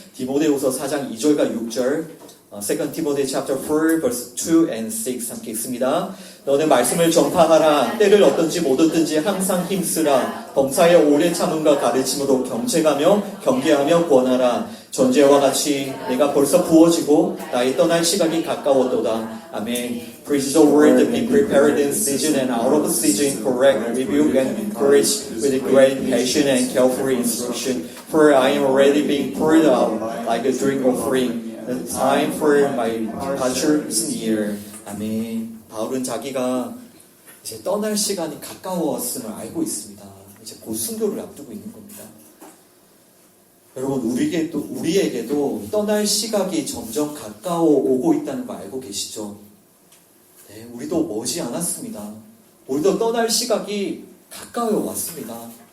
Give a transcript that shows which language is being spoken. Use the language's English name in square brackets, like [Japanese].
[Korean] 디모데후서 4장 2절과 6절, [English] 2 Timothy chapter 4 verse 2 and 6 [Korean] 함께 읽습니다. 너는 말씀을 전파하라. 때를 얻든지 못 얻든지 항상 힘쓰라. 범사에 오래 참음과 가르침으로 경책하며 경계하며 권하라. 전제와 같이 내가 벌써 부어지고 나의 떠날 시각이 가까웠도다. 아멘. [English] Preach the word, be prepared in season and out of season, correct, rebuke and encourage with great passion and careful instruction. For I am already being poured out like a drink offering. The time for my departure is near. [Korean] 아멘. 바울은 자기가 이제 떠날 시간이 가까웠음을 알고 있습니다. 이제 곧 순교를 앞두고 있는 겁니다. 여러분, 우리에게도 떠날 시각이 점점 가까워 오고 있다는 거 알고 계시죠? 네, 우리도 머지 않았습니다. 우리도 떠날 시각이 가까워 왔습니다.